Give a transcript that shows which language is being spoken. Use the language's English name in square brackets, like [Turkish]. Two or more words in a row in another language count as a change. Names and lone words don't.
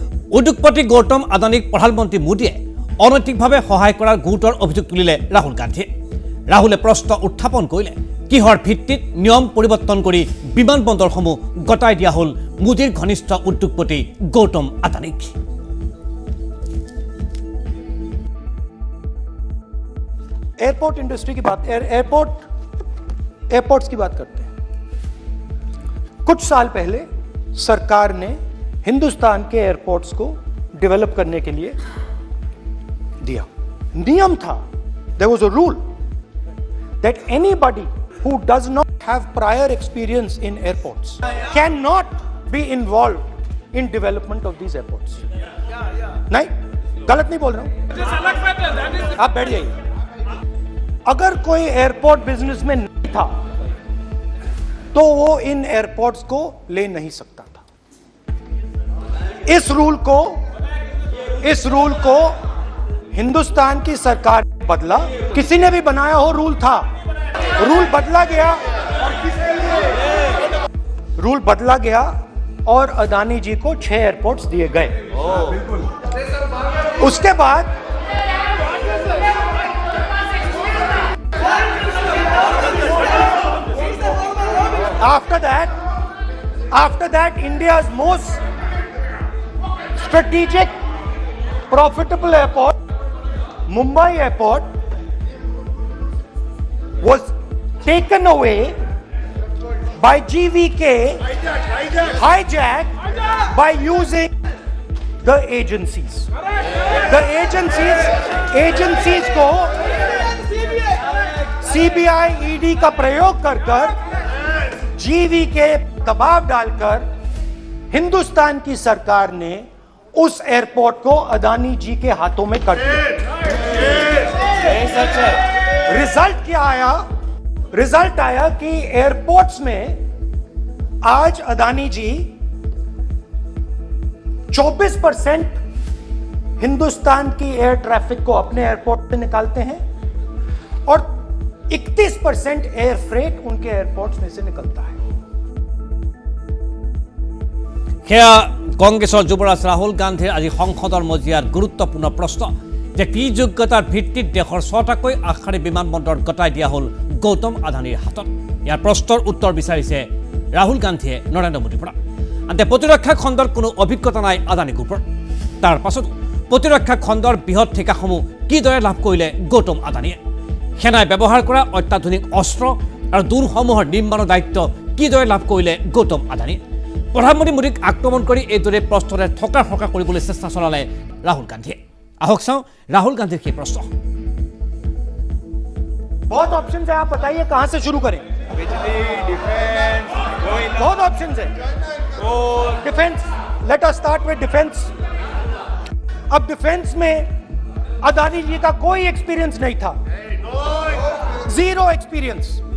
[Assamese] উদ্যোগপতি গৌতম আদানীক প্ৰধানমন্ত্ৰী মোদীয়ে অনৈতিকভাৱে সহায় কৰাৰ গুৰুতৰ অভিযোগ তুলিলে ৰাহুল গান্ধীয়ে। ৰাহুলে প্ৰশ্ন উত্থাপন কৰিলে কিহৰ ভিত্তিত নিয়ম পৰিৱৰ্তন কৰি বিমান বন্দৰসমূহ গতাই দিয়া হ'ল মোদীৰ ঘনিষ্ঠ উদ্যোগপতি গৌতম আদানীক। [English] airport industry [Hindi] की बात एयरपोर्ट्स की बात करते हैं। कुछ साल पहले सरकार ने हिंदुस्तान के एयरपोर्ट्स को डेवलप करने के लिए दिया। नियम था, [English] There was a rule that anybody who does not have prior experience in airports cannot be involved in development of these airports. [Hindi] नहीं, गलत नहीं बोल रहा हूं, आप बैठ जाइए। अगर कोई [English] airport business [Hindi] में नहीं था तो वो इन एयरपोर्ट्स को ले नहीं सकता था। इस रूल को हिंदुस्तान की सरकार ने बदला। किसी ने भी बनाया हो, रूल था, रूल बदला गया और अदानी जी को 6 एयरपोर्ट्स दिए गए। उसके बाद [English] After that, India's most strategic, profitable airport, Mumbai Airport, was taken away by GVK, hijacked by using the agencies. The agencies [Hindi] को CBI, ED का प्रयोग कर जीवी के दबाव डालकर हिंदुस्तान की सरकार ने उस एयरपोर्ट को अदानी जी के हाथों में कर दिया। रिजल्ट आया कि एयरपोर्ट्स में आज अदानी जी 24% हिंदुस्तान की [English] air traffic [Hindi] को अपने एयरपोर्ट से निकालते हैं और 31% [English] air freight [Hindi] उनके एयरपोर्ट्स में से निकलता है। [Assamese] সেয়া কংগ্ৰেছৰ যুৱৰাজ ৰাহুল গান্ধীৰ আজি সংসদৰ মজিয়াৰ গুৰুত্বপূৰ্ণ প্ৰশ্ন যে কি যোগ্যতাৰ ভিত্তিত দেশৰ 6টাকৈ আগশাৰী বিমানবন্দৰ গতাই দিয়া হ'ল গৌতম আদানীৰ হাতত। ইয়াৰ প্ৰশ্নৰ উত্তৰ বিচাৰিছে ৰাহুল গান্ধীয়ে নৰেন্দ্ৰ মোদীৰ পৰা। আনহাতে প্ৰতিৰক্ষা খণ্ডৰ কোনো অভিজ্ঞতা নাই আদানী গ্ৰুপৰ। তাৰ পাছত প্ৰতিৰক্ষা খণ্ডৰ বৃহৎ ঠিকাসমূহ কিদৰে লাভ কৰিলে গৌতম আদানীয়ে? সেনাই ব্যৱহাৰ কৰা অত্যাধুনিক অস্ত্ৰ আৰু দূৰসমূহৰ নিৰ্মাণৰ দায়িত্ব কিদৰে লাভ কৰিলে গৌতম আদানীয়ে? প্ৰধানমন্ত্ৰী মোদীক আক্ৰমণ কৰি এইদৰে প্ৰশ্নৰে থকা কৰিবলৈ চেষ্টা চলালে ৰাহুল গান্ধীয়ে। আহক চাওঁ ৰাহুল গান্ধীৰ সেই প্ৰশ্ন। [Hindi] बहुत ऑप्शन है, आप बताइए कहां से शुरू करें? बिजली, डिफेंस, बहुत ऑप्शन है। [English] defence, let us start with defence. [Hindi] अब डिफेंस में अदानी जी का कोई एक्सपीरियंस नहीं था, [English] zero experience.